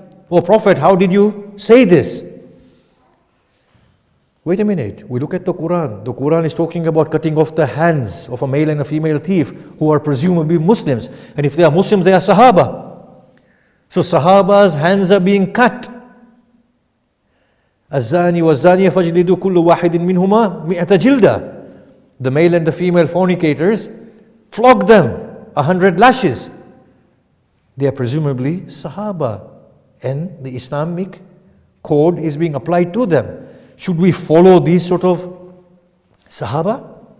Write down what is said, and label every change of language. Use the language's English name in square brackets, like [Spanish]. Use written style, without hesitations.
[English] Oh Prophet, how did you say this? Wait a minute, we look at the Quran. The Quran is talking about cutting off the hands of a male and a female thief who are presumably Muslims. And if they are Muslims, they are Sahaba. So Sahaba's hands are being cut. [Arabic] الزاني والزانية فاجلدوا كل واحد منهما مئة جلدة. [English] The male and the female fornicators, flog them 100 lashes. They are presumably Sahaba, and the Islamic code is being applied to them. Should we follow these sort of Sahaba?